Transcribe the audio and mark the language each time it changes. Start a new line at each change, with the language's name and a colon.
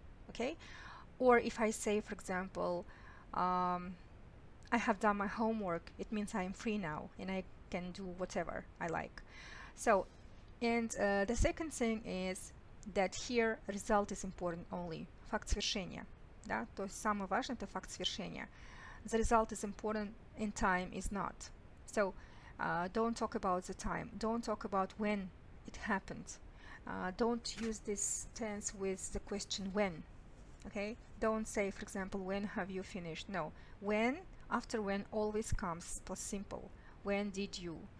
English: Okay, or if I say, for example, I have done my homework, it means I'm free now and I can do whatever I like. So, and the second thing is that here result is important only.
Russian: Факт свершения. Да? То есть самое важное это факт свершения.
English: The result is important and time is not. So don't talk about the time. Don't talk about when it happened. Don't use this tense with the question when. Okay? Don't say, for example, when have you finished? No. When, after when always comes plus simple. When did you?